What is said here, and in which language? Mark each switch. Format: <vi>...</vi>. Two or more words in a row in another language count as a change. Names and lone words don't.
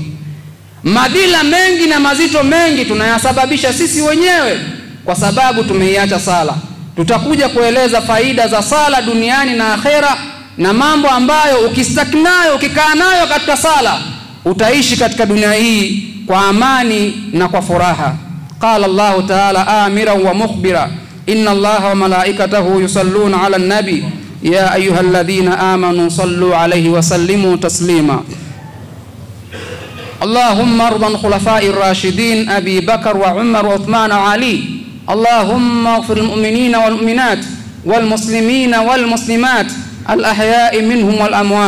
<sw>Madhila mengi na mazito mengi tunayasababisha sisi wenyewe kwa sababu tumeiacha sala. Tutakuja kueleza faida za sala duniani na akhera, na mambo ambayo ukistaknayo, ukikaa nayo katika sala, utaishi katika dunia hii kwa amani na kwa furaha.</sw> <ar>قال الله تعالى آمرا ومخبرا إن الله وملائكته يصلون على النبي يا أيها الذين آمنوا صلوا عليه وسلموا تسليما. اللهم ارض عن خلفاء الراشدين أبي بكر وعمر وعثمان وعلي. اللهم اغفر المؤمنين والمؤمنات والمسلمين والمسلمات الأحياء منهم والأموات.</ar>